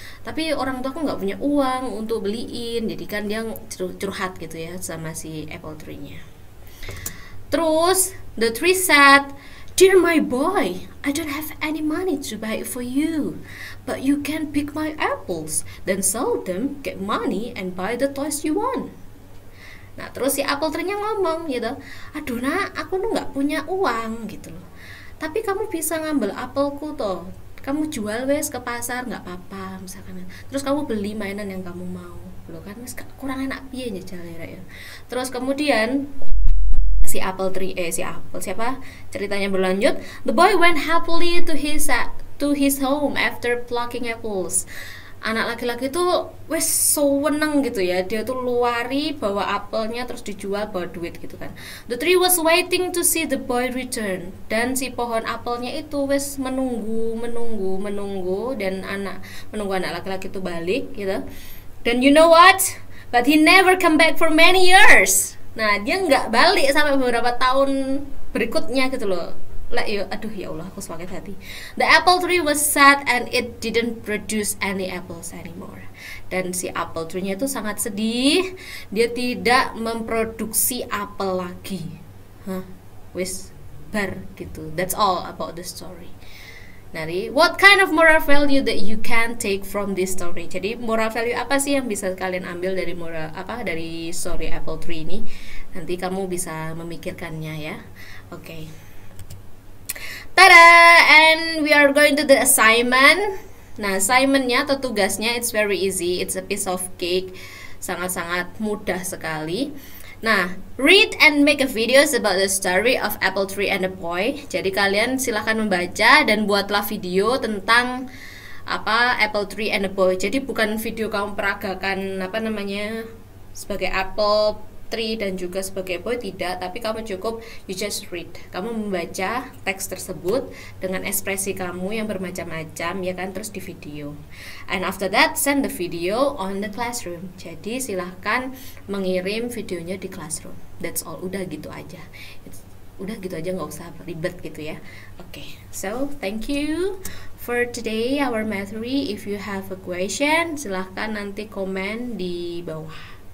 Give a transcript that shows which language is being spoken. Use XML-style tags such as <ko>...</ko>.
<id>Tapi orang tua aku nggak punya uang untuk beliin, jadi kan dia curhat gitu ya sama si apple tree-nya.</id> <en>Terus the tree said, "Dear my boy, I don't have any money to buy it for you, but you can pick my apples, then sell them, get money, and buy the toys you want."</en> <id>Nah, terus si apple tree-nya ngomong gitu, "Aduh nak, aku tuh nggak punya uang gitu loh. Tapi kamu bisa ngambil apelku toh. Kamu jual wes ke pasar nggak apa-apa misalkan. Terus kamu beli mainan yang kamu mau. Loh kan wes kurang enak piye nyejal ya." Terus kemudian ceritanya berlanjut.</id> <en>The boy went happily to his home after plucking apples.</en> <id>Anak laki-laki tuh wes seneng gitu ya, dia tuh luari bawa apelnya terus dijual bawa duit gitu kan.</id> <en>The tree was waiting to see the boy return,</en> <id>dan si pohon apelnya itu wes menunggu dan menunggu anak laki-laki itu balik gitu. Dan</id> <en>you know what? But he never come back for many years.</en> <id>Nah, dia nggak balik sampai beberapa tahun berikutnya gitu loh. Aduh ya Allah, aku sakit hati.</id> <en>The apple tree was sad and it didn't produce any apples anymore.</en> <id>Dan si apple tree-nya itu sangat sedih, dia tidak memproduksi apel lagi.</id> <jv>Wis bar gitu.</jv> <en>That's all about the story.</en> <id>Jadi,</id> <en>what kind of moral value that you can take from this story?</en> <id>Jadi, moral value apa sih yang bisa kalian ambil dari dari story apple tree ini? Nanti kamu bisa memikirkannya ya. Oke. Tada!</id> <en>And we are going to the assignment.</en> <id>Nah, assignmentnya atau tugasnya</id> <en>it's very easy. It's a piece of cake.</en> <id>Sangat-sangat mudah sekali.</id> <en>Nah, read and make a videos about the story of apple tree and a boy.</en> <id>Jadi kalian silahkan membaca dan buatlah video tentang apple tree and a boy. Jadi bukan video kamu peragakan sebagai apple tree dan juga sebagai boy, tidak, tapi kamu cukup</id> <en>you just read.</en> <id>Kamu membaca teks tersebut dengan ekspresi kamu yang bermacam-macam ya kan, terus di video.</id> <en>And after that send the video on the classroom.</en> <id>Jadi silahkan mengirim videonya di classroom.</id> <en>That's all.</en> <id>Udah gitu aja. Nggak usah ribet gitu ya.</id> <en>Okay, so thank you for today our materi. If you have a question,</en> <id>silahkan nanti komen di bawah.</id>